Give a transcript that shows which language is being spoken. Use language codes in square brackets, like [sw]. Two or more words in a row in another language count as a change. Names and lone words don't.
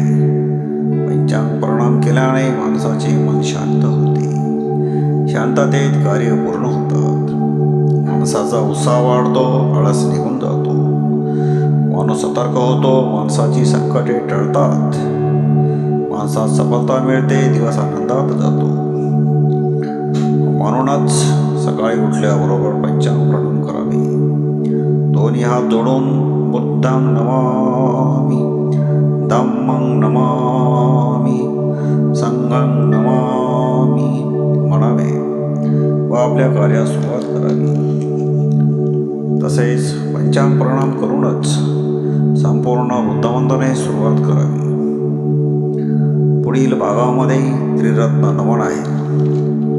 [mr] पंचांग प्रणाम केल्याने माणसाचे मन शांत होते, शांततेत कार्य पूर्ण होतात, माणसाचा उत्साह वाढतो, आळस निघून जातो, माणूस सतर्क होतो, माणसाची संकटे टळतात, माणसात सफलता मिळते, दिवस आनंदात जातो। म्हणूनच सकाळी उठल्याबरोबर पंचांग प्रणाम करावे। दोन्ही हात जोडून [pi] बुद्धं नमामि, धम्मं नमामि, संघं नमामि [mr] म्हणावे व आपल्या कार्यास सुरुवात करावी। तसेच पंचांग प्रणाम करूनच संपूर्ण बुद्धवंदने सुरुवात करावी। पुढील भागामध्ये त्रिरत्न नमन आहे।